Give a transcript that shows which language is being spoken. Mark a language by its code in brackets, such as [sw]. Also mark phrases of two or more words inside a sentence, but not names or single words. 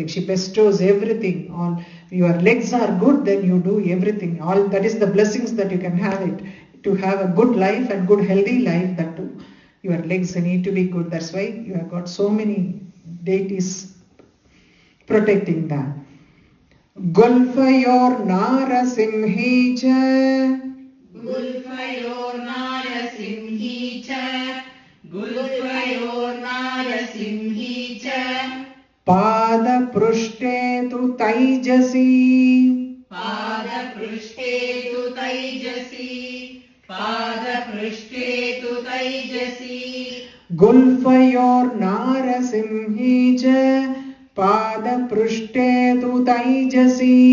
[en] She bestows everything. All your legs are good, then you do everything. All that is the blessings that you can have it. To have a good life and good healthy life, that too. Your legs need to be good. That's why you have got so many deities protecting that. [sa] गुल्फयोर्नारसिंही च. गुल्फयोर्नारसिंही च. गुल्फयोर्नारसिंही च. पादपृष्ठे तु तैजसी. पादपृष्ठे तु तैजसी पादपृष्ठे तु तैजसी गुल्फयोर्नारसिंही च पादपृष्ठे तु तैजसी